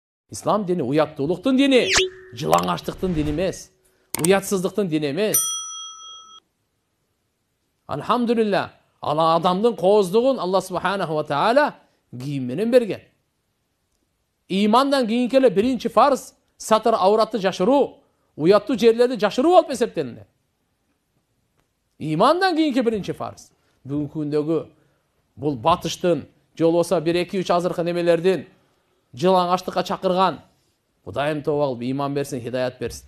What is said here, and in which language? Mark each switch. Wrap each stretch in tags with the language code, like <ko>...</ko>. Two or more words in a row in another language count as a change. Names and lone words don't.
<ky>İslam dini uyattуулуктун dini, жылаңачтыктын dini эмес, уятсыздыктын dini эмес. Alhamdulillah, ala adamdын кооздугун Allah</ky> <ar>سبحانه وتعالى</ar> <ky>кийим менен берген. İmandan kийинки эле биринчи фарз сатыр ауратты жашыруу, уяттуу жерлерди жашыруу болуп эсептелинет. İmandan kийинки биринчи фарз. Бүгүнкү күндөгү бул батыштын же болбосо 1-2-3 азыркы немелердин жылаңачтыкка чакырган Кудайым тооба кылып иман берсин, хидаят берсин.</ky>